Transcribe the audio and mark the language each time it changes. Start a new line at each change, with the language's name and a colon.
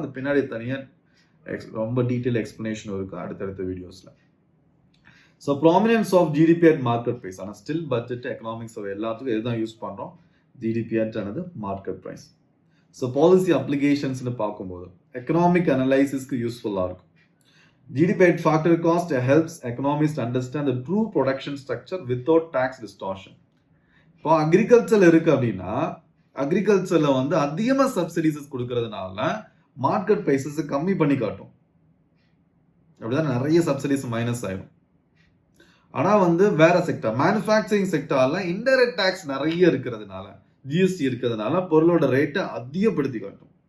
Tamil: அது பின்னாடி தனியாக ரொம்ப டீட்டெயில் எக்ஸ்பிளனேஷன் இருக்குது அடுத்தடுத்த வீடியோஸில்.
English: So prominence of GDP at market price.
Tamil: ஆனால் ஸ்டில் பட்ஜெட், எக்கனாமிக்ஸ் எல்லாத்துக்கும் இதுதான் யூஸ் பண்ணுறோம், ஜிடிபி அட் ஆனது மார்க்கெட் ப்ரைஸ். ஸோ பாலிசி அப்ளிகேஷன்ஸ்னு பார்க்கும்போது எக்கனாமிக் அனலைசிஸ்க்கு யூஸ்ஃபுல்லாக இருக்கும்.
English: GDP at factor cost helps economists understand the true production structure without tax distortion.
Tamil: இப்போ agriculture இருக்கு அப்படின்னா அக்ரிகல்ச்சர்ல வந்து அதிகமா சப்சிடிஸ் கொடுக்கறதுனால மார்க்கெட் பிரைசஸ் கம்மி பண்ணி காட்டும். அப்படிதான் நிறைய சப்சிடிஸ் மைனஸ் ஆயிடும். ஆனா வந்து வேற செக்டர் மேனுஃபேக்சரிங் செக்டர்ல இன்டைரக்ட் டாக்ஸ் நிறைய இருக்கிறதுனால ஜிஎஸ்டி இருக்கிறதுனால பொருளோட ரேட்டை அதிகப்படுத்தி காட்டும்.